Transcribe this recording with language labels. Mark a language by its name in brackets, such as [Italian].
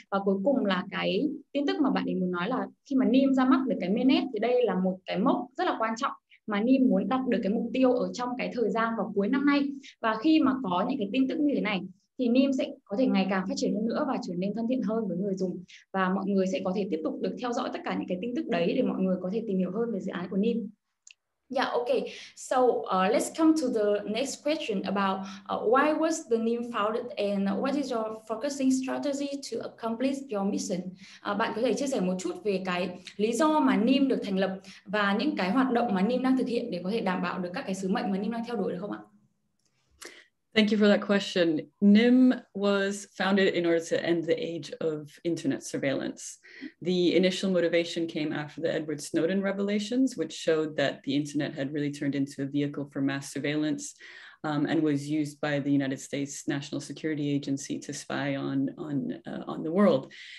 [Vietnamese] Và cuối cùng là cái tin tức mà bạn ấy muốn nói là khi mà Nim ra mắt được cái mainnet thì đây là một cái mốc rất là quan trọng mà Nim muốn đạt được cái mục tiêu ở trong cái thời gian vào cuối năm nay. Và khi mà có những cái tin tức như thế này thì Nim sẽ có thể ngày càng phát triển hơn nữa và trở nên thân thiện hơn với người dùng, và mọi người sẽ có thể tiếp tục được theo dõi tất cả những cái tin tức đấy để mọi người có thể tìm hiểu hơn về dự án của Nim. [English] Yeah, okay. So let's come to the next question about why was the Nim founded and what is your focusing strategy to accomplish your mission? [Vietnamese] Bạn có thể chia sẻ một chút về cái lý do mà Nim được thành lập và những cái hoạt động mà Nim đang thực hiện để có thể đảm bảo được các cái sứ mệnh mà Nim đang theo đuổi được không ạ? [English] Thank you for that question. Nim was founded in order to end the age of internet surveillance. The initial motivation came after the Edward Snowden revelations, which showed that the internet had really turned into a vehicle for mass surveillance and was used by the United States National Security Agency to spy on the world.